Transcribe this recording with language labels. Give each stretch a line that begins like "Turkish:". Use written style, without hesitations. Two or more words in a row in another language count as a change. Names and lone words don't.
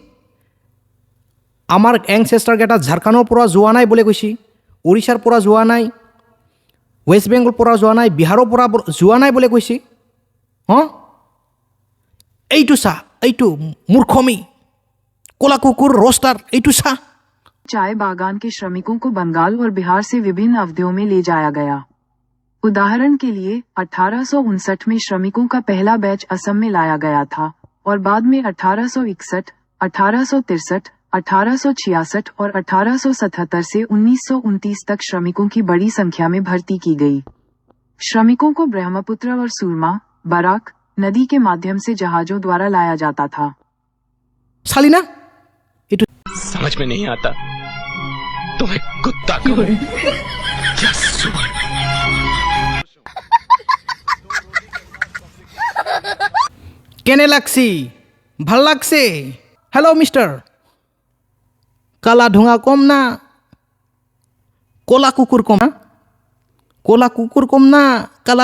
Assamese: আমাৰ এংচেষ্টাৰকেইটা ঝাৰখণ্ডৰ পৰা যোৱা নাই বুলি কৈছি উৰিষ্যাৰ পৰা যোৱা নাই ৱেষ্ট বেংগলৰ পৰা যোৱা নাই বিহাৰৰ পৰা যোৱা নাই বুলি কৈছি এইটো চা এইটো মূৰ্খমি ক'লা কুকুৰ ৰষ্টাৰ এইটো চা
Hindi: चाय बागान के श्रमिकों को बंगाल और बिहार से विभिन्न अवधियों में ले जाया गया। उदाहरण के लिए 1859 में श्रमिकों का पहला बैच असम में लाया गया था और बाद में 1861, 1863, 1866 और 1877 से 1929 तक श्रमिकों की बड़ी संख्या में भर्ती की गई। श्रमिकों को ब्रह्मपुत्र और सुरमा, बराक नदी के माध्यम से जहाजों द्वारा लाया जाता था। सालिना समझ में नहीं आता तुम्हें कुत्ता कहूं या सुअर।
Assamese: কেনে লাগছি ভাল লাগছে
English: hello mister
Assamese: কালা ধোঁঙা কম না ক'লা কুকুৰ কম ক'লা কুকুৰ কম না কালা